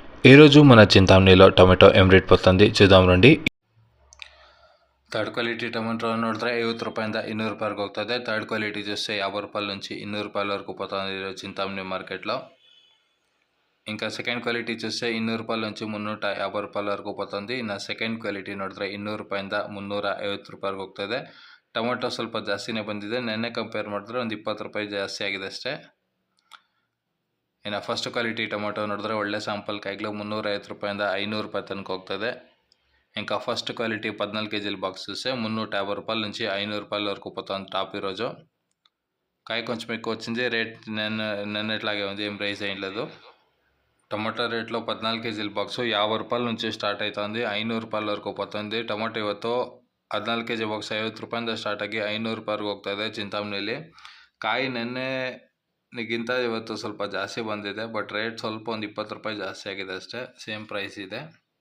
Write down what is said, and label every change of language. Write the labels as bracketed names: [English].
[Telugu] ఈరోజు మన చింతామణిలో టೊಮೆಟೊ ఏం ರೇಟ್ పోతుంది చూద్దాం రండి. [Kannada] థర్డ్ క్వాలిటీ టೊಮೆಟೊ ನೋಡಿದ್ರೆ 50 ರೂಪಾಯಿಂದ 200 ರೂಪಾಯಿಗೆ ಹೋಗ್ತದೆ. [Telugu] థర్డ్ క్వాలిటీ చూస్తే 50 రూపాయల నుంచి 200 రూపాయల వరకు పోతుంది ఈరోజు చింతామణి మార్కెట్లో. ఇంకా సెకండ్ క్వాలిటీ చూస్తే 200 రూపాయల నుంచి 350 రూపాయల వరకు పోతుంది. [Kannada] ಇನ್ನು ಸೆಕೆಂಡ್ ಕ್ವಾಲಿಟಿ ನೋಡಿದ್ರೆ 200 ರೂಪಾಯಿಂದ 350 ರೂಪಾಯಿಗೆ ಹೋಗ್ತದೆ. ಟೊಮೆಟೊ ಸ್ವಲ್ಪ ಜಾಸ್ತಿನೇ ಬಂದಿದೆ. ನೆನ್ನೆ ಕಂಪೇರ್ ಮಾಡಿದ್ರೆ ಒಂದು 20 ರೂಪಾಯಿ ಜಾಸ್ತಿ ಆಗಿದೆ ಅಷ್ಟೇ. ಇನ್ನು ಫಸ್ಟ್ ಕ್ವಾಲಿಟಿ ಟೊಮೆಟೊ ನೋಡಿದ್ರೆ ಒಳ್ಳೆ ಸ್ಯಾಂಪಲ್ ಕಾಯಿಗಳು 350 ರೂಪಾಯಿಂದ 500 ರೂಪಾಯಿ ತನಕ ಹೋಗ್ತದೆ. [Telugu] ఇంకా ఫస్ట్ క్వాలిటీ 14 కేజీల బాక్స్ చూస్తే 350 రూపాయల నుంచి 500 రూపాయల వరకు పోతుంది టాప్ ఈరోజు. కాయ కొంచెం ఎక్కువ వచ్చింది. రేట్ నిన్నట్లాగే ఉంది, ఏం రైజ్ అయ్యం లేదు. టొమాటో రేట్లో 14 కేజీల బాక్సు 50 రూపాయల నుంచి స్టార్ట్ అవుతుంది, 500 ರೂಪಾಯಿల వరకు పోతుంది. [Kannada] ಟೊಮೆಟೊ ಇವತ್ತು 14 ಕೆಜಿ ಬಾಕ್ಸ್ 50 ರೂಪಾಯಿಂದ ಸ್ಟಾರ್ಟ್ ಆಗಿ 500 ರೂಪಾಯಿಗೆ ಹೋಗ್ತಾ ಇದೆ ಚಿಂತಾಮಣಿಯಲ್ಲಿ. ಕಾಯಿ ನಿನ್ನೆಗಿಂತ ಇವತ್ತು ಸ್ವಲ್ಪ ಜಾಸ್ತಿ ಬಂದಿದೆ, ಬಟ್ ರೇಟ್ ಸ್ವಲ್ಪ ಒಂದು 20 ರೂಪಾಯಿ ಜಾಸ್ತಿ ಆಗಿದೆ ಅಷ್ಟೇ, ಸೇಮ್ ಪ್ರೈಸ್ ಇದೆ.